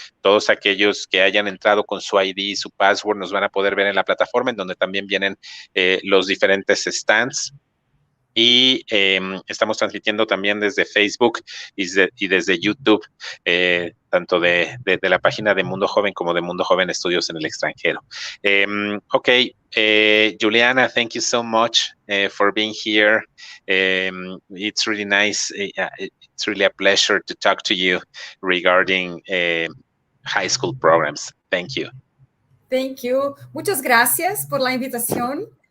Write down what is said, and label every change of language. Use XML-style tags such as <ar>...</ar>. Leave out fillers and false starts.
<es>Todos aquellos que hayan entrado con su ID y su password nos van a poder ver en la plataforma, en donde también vienen los diferentes stands. Y estamos transmitiendo también desde Facebook y desde YouTube, tanto de la página de Mundo Joven como de Mundo Joven Estudios en el extranjero.</es> <en>Okay, Juliana, thank you so much for being here. It's really nice. It's really a pleasure to talk to you regarding high school programs. Thank you. Thank you.</en> <es>Muchas gracias por la invitación.</es>